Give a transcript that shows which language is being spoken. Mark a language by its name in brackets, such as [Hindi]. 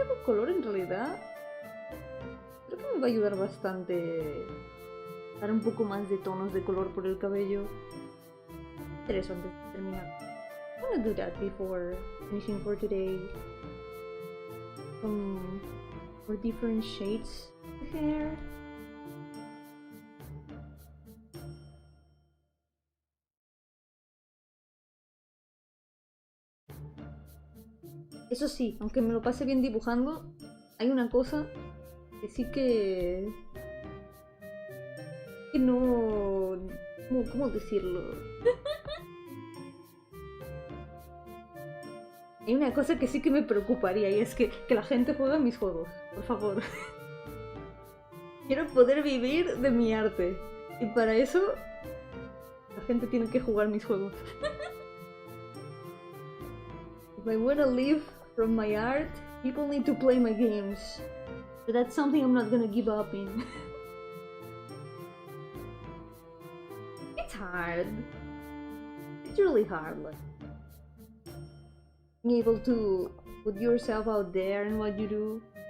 [Spanish] color en realidad creo que me va a ayudar bastante dar un poco más de tonos de color por el cabello. Hacer eso antes de terminar. [English] I'm gonna do that before finishing for today. For different shades of hair. [Spanish] Eso sí, aunque me lo pase bien dibujando, hay una cosa que sí que no... ¿Cómo decirlo? Hay una cosa que sí que me preocuparía y es que la gente juegue a mis juegos, por favor. Quiero poder vivir de mi arte y para eso la gente tiene que jugar mis juegos. [English] If I wanna live from my art, people need to play my games. But that's something I'm not gonna give up in. It's hard. It's really hard. Like, being able to put yourself out there in what you do.